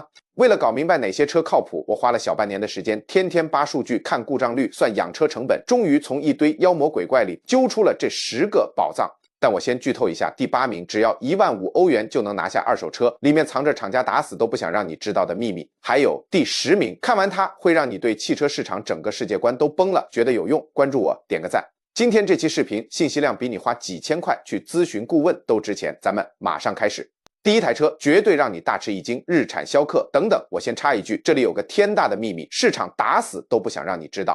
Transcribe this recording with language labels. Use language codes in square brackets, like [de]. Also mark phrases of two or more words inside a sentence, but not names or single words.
[zh] 为了搞明白哪些車靠譜，我花了小半年的时间，天天扒数据、看故障率、算养车成本，终于从一堆妖魔鬼怪里揪出了这10个宝藏。但我先剧透一下，第8名只要15000歐元就能拿下二手車，裡面藏着廠家打死都不想讓你知道的秘密。還有第10名，看完它會讓你對汽車市場整個世界觀都崩了，覺得有用，關注我，點個讚。今天這期視頻信息量比你花幾千塊去諮詢顧問都值錢，咱們馬上開始。第一台車絕對讓你大吃一驚，日產逍客等等。我先插一句，這裡有個天大的秘密，市場打死都不想讓你知道。